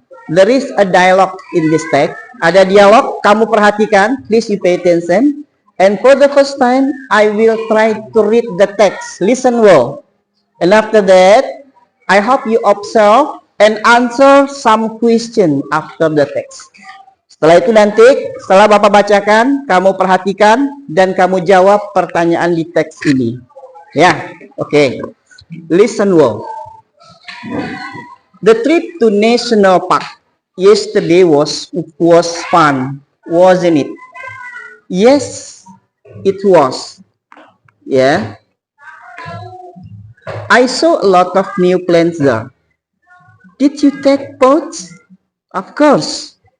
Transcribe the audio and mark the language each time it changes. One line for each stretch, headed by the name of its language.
English: There is a dialogue in this text.
Indonesian: Ada dialog, kamu perhatikan.
English: Please you pay attention. And for the first time, I will try to read the text. Listen well. And after that, I hope you observe and answer some question after the text.
Indonesian: Setelah itu nanti, setelah Bapak bacakan, kamu perhatikan dan kamu jawab pertanyaan di teks ini.
English: Ya, oke. Listen well. The trip to national park yesterday was fun, wasn't it? Yes, it was. Yeah. I saw a lot of new plants there. Did you take photos? Of course.